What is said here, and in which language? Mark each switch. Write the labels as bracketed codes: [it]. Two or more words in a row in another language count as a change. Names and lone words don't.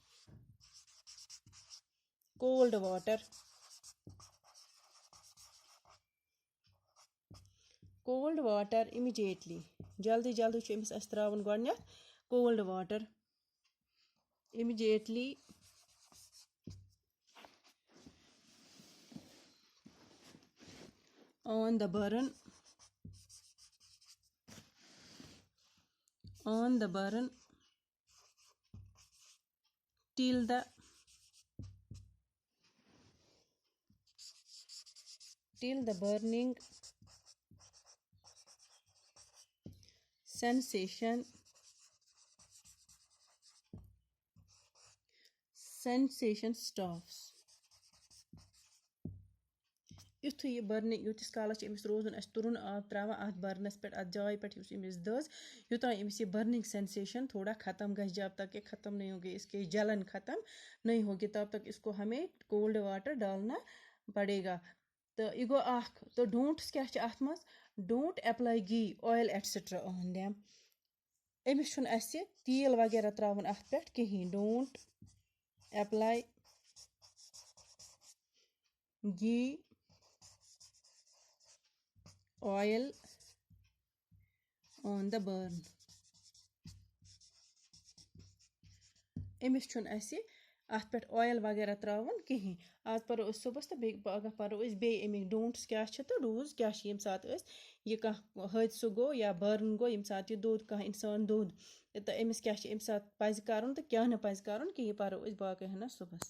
[en] cold water immediately [ks] جلدی چھُ أمِس اَسہِ ترٛاوُن گۄڈٕنٮ۪تھ [en] cold water immediately on the burn till the burning sensation stops. [ks] یُتھُے یہِ بٔرنِنٛگ ییٖتِس کالَس چھِ أمِس روزُن اَسہِ تُرُن آب ترٛاوان اَتھ بٔرنَس پٮ۪ٹھ اَتھ جایہِ پٮ۪ٹھ یُس أمِس دٔز یوٚتانۍ أمِس یہِ [en] burning sensation [ks] تھوڑا ختم گژھِ [ur] جب تک یہ ختم نہیں ہوگی اس کے جلن ختم نہیں ہوگی تب تک اس کو ہمیں کولڈ واٹر ڈالنا پڑے گا. [ks] تہٕ یہِ گوٚو اَکھ تہٕ ڈونٛٹٕس کیٛاہ چھِ اَتھ منٛز [en] don't apply ghee oil etcetera on them. [ks] أمِس چھُنہٕ اَسہِ تیٖل وغیرہ ترٛاوُن اَتھ پٮ۪ٹھ کِہیٖنۍ. [en] don't apply ghee oil on the burn. [ks] أمِس چھُنہٕ اَسہِ اَتھ پٮ۪ٹھ اویل وغیرہ ترٛاوُن کِہیٖنۍ. آز پَرو أسۍ صُبحس تہٕ بیٚیہِ پگاہ پَرو أسۍ بیٚیہِ اَمِکۍ ڈونٛٹٕس کیٛاہ چھِ تہٕ ڈوٗز کیٛاہ چھِ ییٚمہِ ساتہٕ أسۍ یہِ کانٛہہ حٲدثہٕ گوٚو یا بٔرٕن گوٚو ییٚمہِ ساتہٕ یہِ دوٚد کانٛہہ اِنسان دوٚد تہٕ أمِس کیٛاہ چھِ اَمہِ ساتہٕ پَزِ کَرُن تہٕ کیٛاہ نہٕ پَزِ کَرُن کہِ یہِ پَرو أسۍ باقٕے ہنا صُبحس.